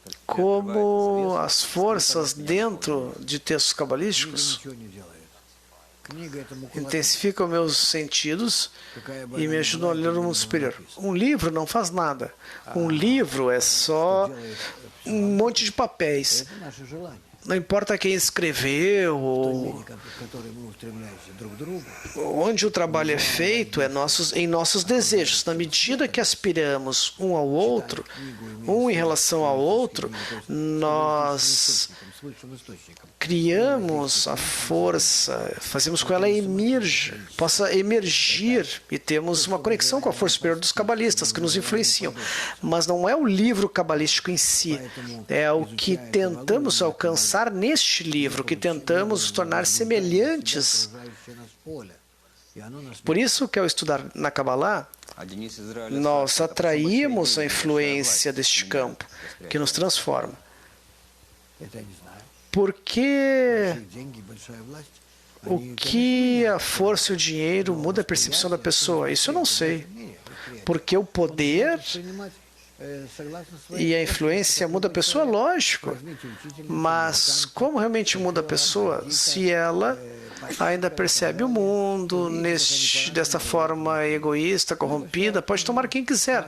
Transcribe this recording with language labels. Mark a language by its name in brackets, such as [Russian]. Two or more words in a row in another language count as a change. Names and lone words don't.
[Portuguese] Como as forças dentro de textos cabalísticos intensificam meus sentidos e me ajudam a ler o mundo superior. Um livro não faz nada. Um livro é só um monte de papéis. [Russian] Это наше желание. [Portuguese] Não importa quem escreveu ou [Russian] Который мы устремляемся друг к другу. [Portuguese] onde o trabalho é feito, é em nossos desejos. Na medida que aspiramos um ao outro, um em relação ao outro, nós [Russian] С высшим источником. [Portuguese] criamos a força, fazemos com que ela possa emergir e temos uma conexão com a força superior dos cabalistas que nos influenciam. Mas não é o livro cabalístico em si, é o que tentamos alcançar neste livro, que tentamos nos tornar semelhantes. [Russian] Окружающее нас поле. И оно нас [Portuguese] Por isso que ao estudar na Kabbalah, [Russian] А Денис Израиль [Portuguese] nós [Russian] спрашивает, а почему [Portuguese] atraímos [Russian] большая [Portuguese] a [Russian] власть [Portuguese] influência deste [Russian] меняет [Portuguese] campo, que nos transforma. [Russian] это я не знаю. [Portuguese] Por que [Russian] Большие деньги, большая власть. [Portuguese] o que a força e o dinheiro muda a percepção da pessoa? Isso eu não sei. Porque o poder e a influência muda a pessoa, lógico. Mas como realmente muda a pessoa? Se ela ainda percebe o mundo dessa forma egoísta, corrompida, pode tomar quem quiser.